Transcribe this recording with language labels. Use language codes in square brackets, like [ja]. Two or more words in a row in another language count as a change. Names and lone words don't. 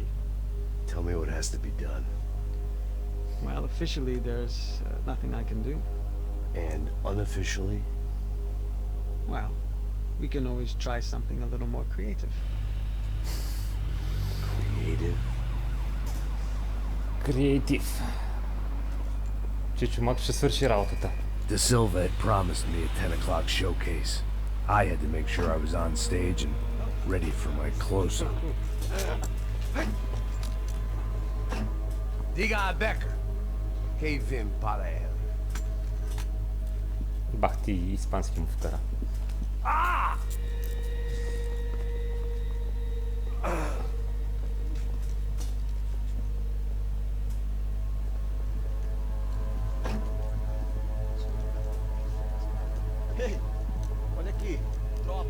[en] Tell me what has to be done. Well, officially there's nothing I can do. And unofficially? Well, we can always try something a little more creative. Creative? [bg] Креатив. Чичо Мак ще свърши работата. [en] De Silva had promised me a 10 o'clock showcase. I had to make sure I was on stage and ready for my close-up. [pt] Diga a Becker. Que vem para ele. [bg] Бах ти испански му вкара. [pt] Ei, olha aqui. Tropa.